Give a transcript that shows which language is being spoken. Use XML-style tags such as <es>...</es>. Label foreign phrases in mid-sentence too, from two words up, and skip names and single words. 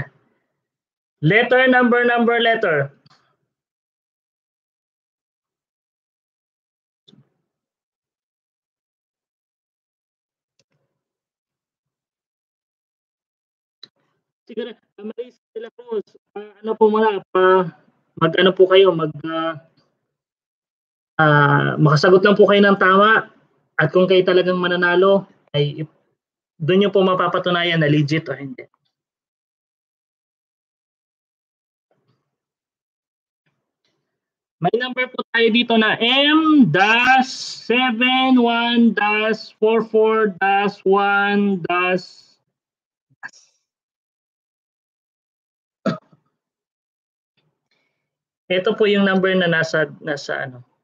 <en>Letter, number, letter.</en> <tl>Siguro, Maris de la Cruz, ano po muna, mag-ano po kayo, makasagot lang po kayo ng tama at kung kayo talagang mananalo, ay doon nyo po mapapatunayan na legit o hindi. May number po tayo dito na M-71-44-1- Ito po yung number na nasa ano.</tl>